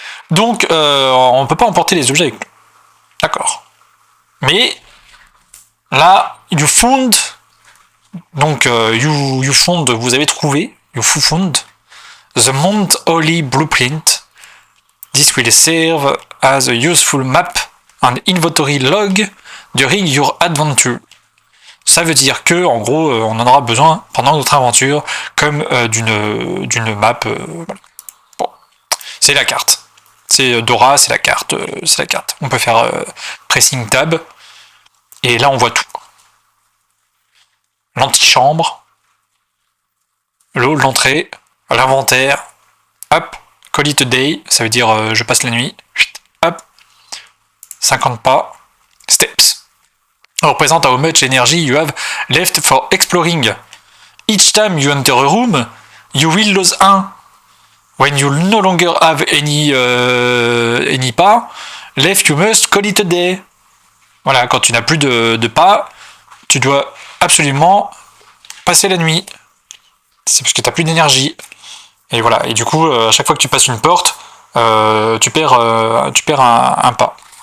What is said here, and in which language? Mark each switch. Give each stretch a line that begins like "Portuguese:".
French: Donc, on ne peut pas emporter les objets avec nous. D'accord. Mais, là,
English: you found.
French: Donc, you found, vous avez trouvé.
English: You found. The Mount Holly Blueprint. This will serve as a useful map and inventory log during your adventure.
French: Ça veut dire que, en gros, on en aura besoin pendant notre aventure, comme d'une map. Voilà. Bon, c'est la carte. C'est Dora, c'est la carte. On peut faire
English: pressing tab,
French: et là on voit tout. L'antichambre, le hall d'entrée, l'inventaire, hop,
English: call it a day,
French: ça veut dire je passe la nuit, hop, 50 pas,
English: steps.
French: Représente
English: how much energy you have left for exploring. Each time you enter a room, you will lose 1. When you no longer have any pas left, you must call it a day.
French: Voilà, quand tu n'as plus de pas, tu dois absolument passer la nuit. C'est parce que tu n'as plus d'énergie. Et voilà, et du coup, à chaque fois que tu passes une porte, tu perds un pas.